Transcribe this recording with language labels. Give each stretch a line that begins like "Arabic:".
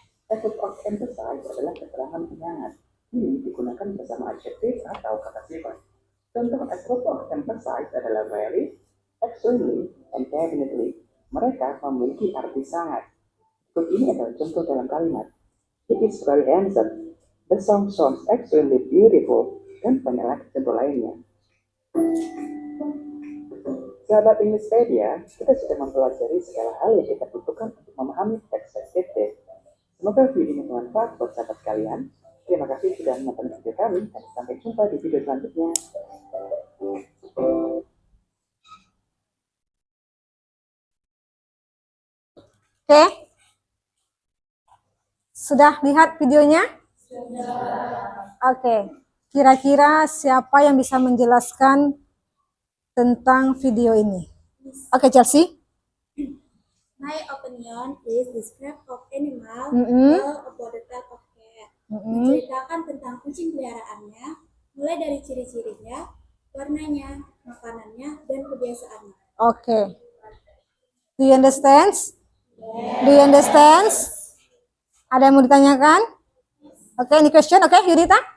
Indonesian: Adverb of emphasize adalah keterangan penyangat. Ini digunakan bersama adjektif atau kata sifat. Contoh adverb of emphasize adalah
English: very, extremely, and definitely.
Indonesian: Mereka memiliki arti sangat. Berikut ini adalah contoh dalam kalimat.
English: He is very handsome. The song sounds extremely beautiful.
Indonesian: Dan banyak lagi contoh lainnya. Sahabat Englishpedia, kita sudah mempelajari segala hal yang kita butuhkan untuk memahami teks deskriptif. Semoga video ini bermanfaat buat sahabat sekalian. Terima kasih sudah menonton video kami dan sampai jumpa di video selanjutnya. Oke. Sudah lihat videonya? Oke. Kira-kira siapa yang bisa menjelaskan tentang video ini? Oke, Chelsea.
English: My opinion is describe of animal, Mm-mm. tell about the type of cat.
Indonesian: Menceritakan tentang kucing peliharaannya, mulai dari ciri-cirinya, warnanya, makanannya, dan kebiasaannya.
English: Oke. Do you understand? Do you understand?
Indonesian: Ada yang mau ditanyakan?
English: Oke, any question? Oke, Yurita?